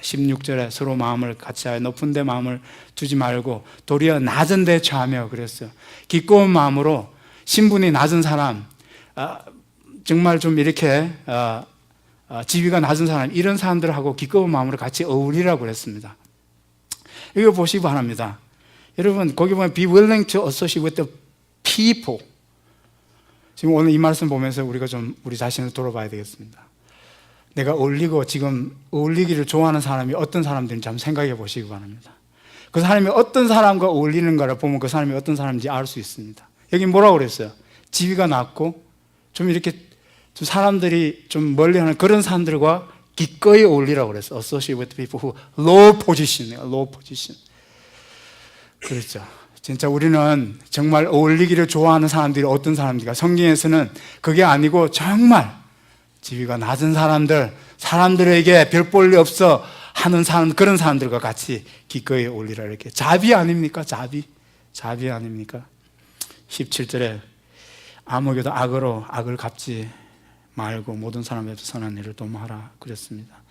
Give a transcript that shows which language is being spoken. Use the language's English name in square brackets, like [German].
[Korean] 16절에 서로 마음을 같이 하여 높은 데 마음을 두지 말고 도리어 낮은 데 처하며 그랬어요. 기꺼운 마음으로 신분이 낮은 사람, 정말 좀 이렇게 지위가 낮은 사람, 이런 사람들하고 기꺼운 마음으로 같이 어울리라고 그랬습니다. 이거 보시기 바랍니다. 여러분 거기 보면 [English] be willing to associate with the people. [Korean] 지금 오늘 이 말씀 보면서 우리가 좀 우리 자신을 돌아봐야 되겠습니다. 내가 지금 어울리기를 좋아하는 사람이 어떤 사람들인지 한번 생각해 보시기 바랍니다. 그 사람이 어떤 사람과 어울리는가를 보면 그 사람이 어떤 사람인지 알 수 있습니다. 여기 뭐라고 그랬어요? 지위가 낮고 좀 이렇게 좀 사람들이 좀 멀리하는 그런 사람들과 기꺼이 어울리라고 그랬어요. [English] Associate with people who low position. [Korean] 그렇죠. 진짜 우리는 정말 어울리기를 좋아하는 사람들이 어떤 사람들인가? 성경에서는 그게 아니고 정말 지위가 낮은 사람들에게 별 볼일 없어 하는 사람, 그런 사람들과 같이 기꺼이 어울리라. 이렇게 자비 아닙니까? 자비 아닙니까? 17절에 아무에게도 악을 갚지 말고 모든 사람에게 선한 일을 도모하라 그랬습니다.